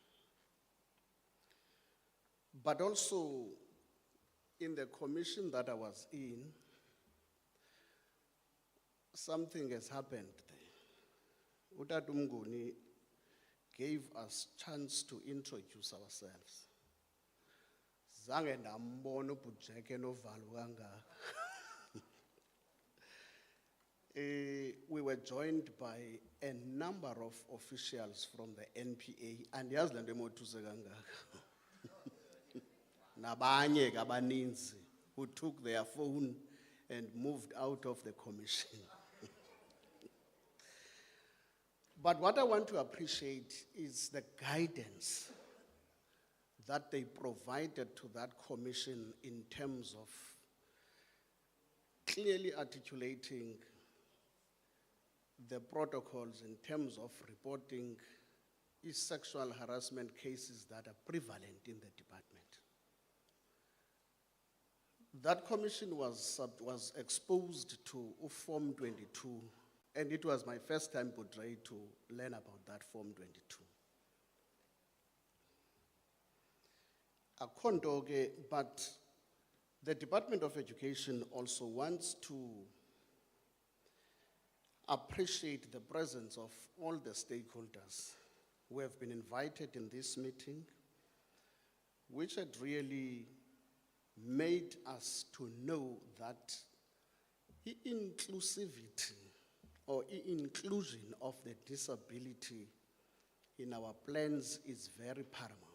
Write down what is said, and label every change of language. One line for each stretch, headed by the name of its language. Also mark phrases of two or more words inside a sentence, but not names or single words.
English: But also in the commission that I was in, something has happened there. Utata Mnguni gave us chance to introduce ourselves.
Xhosa: Zange ndambona ubujeke novalo kangaka.
English: We were joined by a number of officials from the NPA, and
Xhosa: yazi lento emothusa kangaka. Nabanye ke abaninzi
English: who took their phone and moved out of the commission. But what I want to appreciate is the guidance that they provided to that commission in terms of clearly articulating the protocols in terms of reporting sexual harassment cases that are prevalent in the department. That commission was exposed to Form 22, and it was my first time portrayed to learn about that Form 22.
Xhosa: Akhonto-ke,
English: but the Department of Education also wants to appreciate the presence of all the stakeholders who have been invited in this meeting, which had really made us to know that inclusivity or inclusion of the disability in our plans is very paramount.